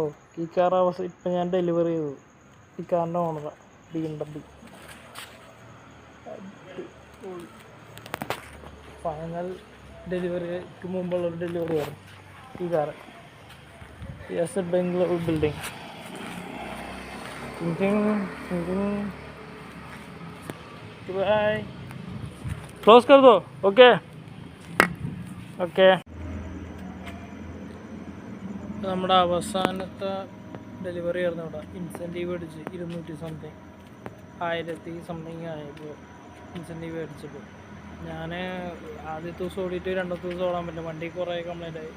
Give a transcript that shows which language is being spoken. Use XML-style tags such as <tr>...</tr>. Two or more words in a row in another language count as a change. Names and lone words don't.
<ml>ഈ കാർ ഇപ്പം ഞാൻ ഡെലിവറി ചെയ്തത്. ഈ കാറിൻ്റെ ഓണറാ BMW. ഫൈനൽ ഡെലിവറിക്ക് മുമ്പുള്ളൊരു ഡെലിവറിയാണ് ഈ കാറ്. യെസ്, ബംഗ്ലൂർ ബിൽഡിംഗ്.</ml> <hi>बाय. क्लोज कर दो.</hi> <en>okay okay.</en> <ml>നമ്മുടെ അവസാനത്തെ ഡെലിവറി ആയിരുന്നു ഇവിടെ. ഇൻസെൻറ്റീവ് അടിച്ച് 200 സംതിങ് 1000 സംതിങ് ആയപ്പോൾ ഇൻസെൻറ്റീവ് അടിച്ചപ്പോൾ ഞാൻ ആദ്യത്തെ ദിവസം ഓടിയിട്ട് രണ്ടാമത്തെ ദിവസം ഓടാൻ പറ്റില്ല. വണ്ടി കുറേ കംപ്ലൈൻ്റ് ആയി.</ml>